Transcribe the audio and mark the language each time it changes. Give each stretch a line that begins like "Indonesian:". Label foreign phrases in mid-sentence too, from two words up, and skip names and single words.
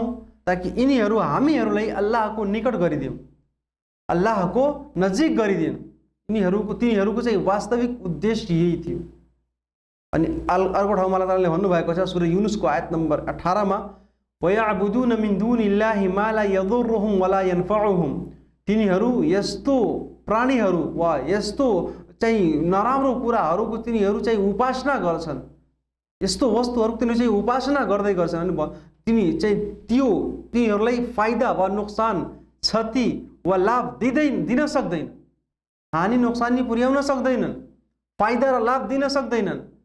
Nepali: ताकि यिनीहरू हामीहरूलाई अल्लाहको निकट गरिदिउँ, अल्लाहको नजिक गरिदिउँ। तिनीहरूको चाहिँ वास्तविक उद्देश्य यही थियो। अनि अर्को ठाउँमा अल्लाह तालाले भन्नुभएको छ सूरा युनुसको आयत नम्बर 18 मा वयअबुदून
Arabic: من دون الله ما لا يضرهم ولا ينفعهم,
Nepali: तिनीहरू यस्तो प्राणीहरू वा यस्तो चाहिँ नराम्रो कुराहरूको तिनीहरू चाहिँ उपासना गर्छन्, यस्तो वस्तुहरूको तिनीहरू चाहिँ उपासना गर्दै गर्छन् अनि तिनीहरूलाई फाइदा वा नोक्सान, क्षति वा लाभ दिन सक्दैन, हानि नोक्सानी पुर्याउन सक्दैनन्, फाइदा र लाभ दिन सक्दैनन्।